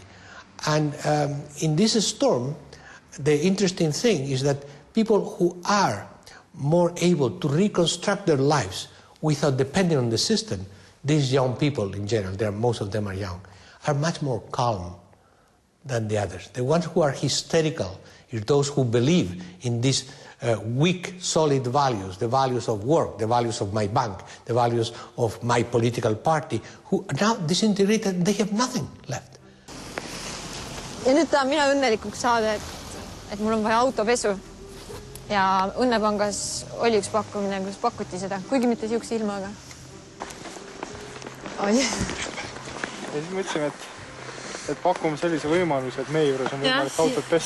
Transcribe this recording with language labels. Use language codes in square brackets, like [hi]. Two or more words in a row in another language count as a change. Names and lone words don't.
[en] And in this storm, the interesting thing is that people who are more able to reconstruct their lives without depending on the system, these young people in general, most of them are young, are much more calm than the others. The ones who are hysterical are those who believe in these weak, solid values, the values of work, the values of my bank, the values of my political party, who are now disintegrated and they have nothing left. [et] Ja nüüd tahan mina õnnelikuks saada, et mul on vaja autopesu. Ja Õnnepangas oli üks pakkumine, kus pakuti seda, kuigi mitte siukse ilmaga. Ja siis mõtlesime, et pakume sellise võimaluse, et meie juures on võimalik autot pesta.